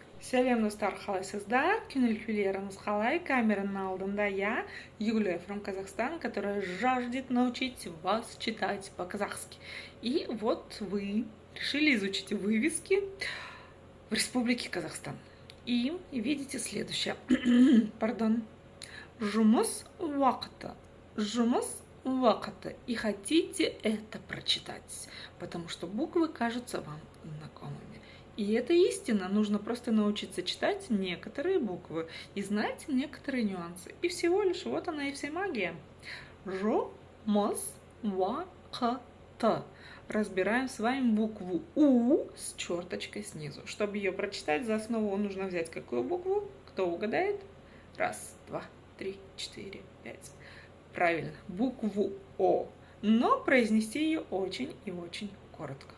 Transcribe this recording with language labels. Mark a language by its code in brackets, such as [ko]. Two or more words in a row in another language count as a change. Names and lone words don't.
[kk] Сәлем достар, қалайсыздар? Күңіл күйлеріңіз қалай? [ru] Камераның алдында я, Юлия from Казахстан, которая жаждет научить вас читать по-казахски. И вот вы решили изучить вывески в Республике Казахстан. И видите следующее. Пардон. [kk] Жұмыс уақыты. Жұмыс уақыты. [ru] И хотите это прочитать, потому что буквы кажутся вам знакомыми. И это истина, нужно просто научиться читать некоторые буквы и знать некоторые нюансы. И всего лишь вот она и вся магия. [kk] Жұмыс уақыты. [ru] Разбираем с вами букву У с черточкой снизу. Чтобы ее прочитать, за основу нужно взять какую букву? Кто угадает? Раз, два, три, четыре, пять. Правильно, букву О. Но произнести ее очень и очень коротко.